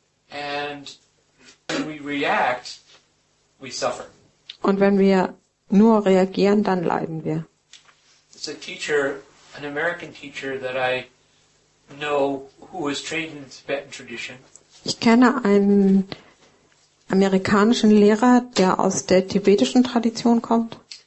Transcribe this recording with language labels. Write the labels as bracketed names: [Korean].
[English] And when we react, we suffer. [German] Und wenn wir nur reagieren, dann leiden wir. [English] There's a teacher, an American teacher that I know who was trained in the Tibetan tradition. [German] Ich kenne einen amerikanischen Lehrer, der aus der tibetischen Tradition kommt.